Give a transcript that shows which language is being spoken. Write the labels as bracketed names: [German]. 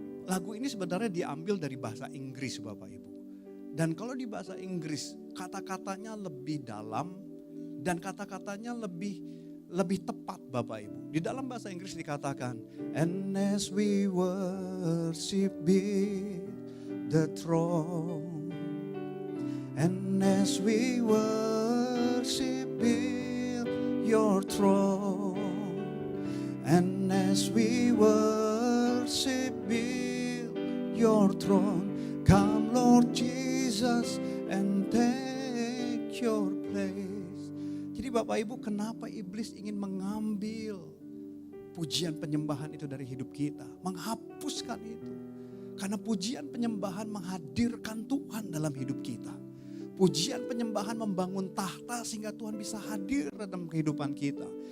[Indonesian] Lagu ini sebenarnya diambil dari bahasa Inggris Bapak Ibu. Dan kalau di bahasa Inggris kata-katanya lebih dalam dan kata-katanya lebih tepat Bapak Ibu. Di dalam bahasa Inggris dikatakan, [English] and as we worship be the throne. And as we worship be your throne. And as we worship be your throne, come Lord Jesus and take your place. [Indonesian] Jadi Bapak Ibu, kenapa iblis ingin mengambil pujian penyembahan itu dari hidup kita, menghapuskan itu? Karena pujian penyembahan menghadirkan Tuhan dalam hidup kita. Pujian penyembahan membangun tahta sehingga Tuhan bisa hadir dalam kehidupan kita.